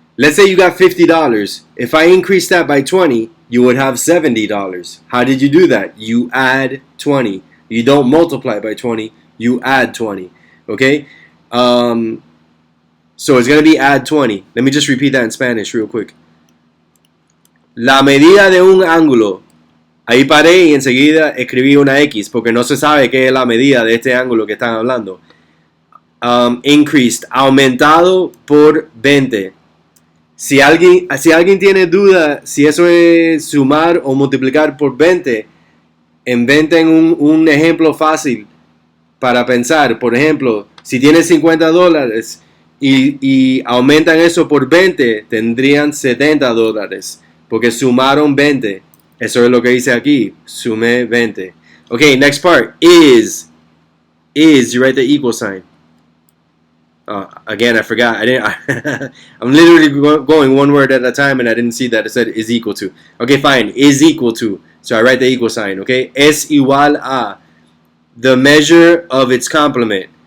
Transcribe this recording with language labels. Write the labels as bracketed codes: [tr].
[en] Let's say you got $50. If I increase that by 20, you would have $70. How did you do that? You add 20. You don't multiply by 20, you add 20, okay? So it's going to be add 20. Let me just repeat that in Spanish real quick. [es] La medida de un ángulo. Ahí paré y enseguida escribí una X porque no se sabe qué es la medida de este ángulo que están hablando. Increased, aumentado por 20. Si alguien tiene duda si eso es sumar o multiplicar por 20, inventen un ejemplo fácil para pensar. Por ejemplo, si tienes $50 y aumentan eso por 20, tendrían $70, porque sumaron 20. Eso es lo que dice aquí, sumé 20. [en] Okay, next part, is, you write the equal sign. Again, I forgot. I'm literally going one word at a time, and I didn't see that it said is equal to. Okay, fine. Is equal to. So I write the equal sign. Okay, [es] es igual a [en] the measure of its complement.